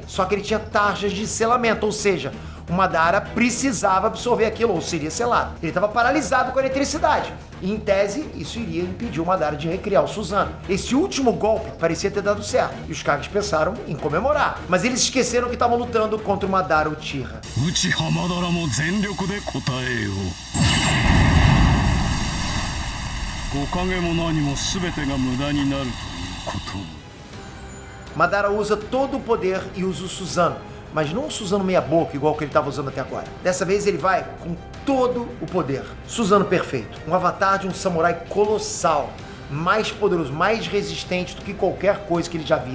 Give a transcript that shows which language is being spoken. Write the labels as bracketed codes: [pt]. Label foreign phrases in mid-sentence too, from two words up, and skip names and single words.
[pt] Só que ele tinha tarjas de selamento, ou seja, o Madara precisava absorver aquilo, ou seria selado. Ele estava paralisado com a eletricidade. E, em tese, isso iria impedir o Madara de recriar o Susanoo. Esse último golpe parecia ter dado certo, e os Kages pensaram em comemorar. Mas eles esqueceram que estavam lutando contra o Madara Uchiha. [ja] Uchiha Madara も全力で答えよう。木陰も何も全てが無駄になるということ。 [pt] Madara usa todo o poder e usa o Susanoo. Mas não um Susanoo meia boca, igual que ele estava usando até agora. Dessa vez ele vai com todo o poder. Susanoo perfeito. Um avatar de um samurai colossal. Mais poderoso, mais resistente do que qualquer coisa que eles já viram.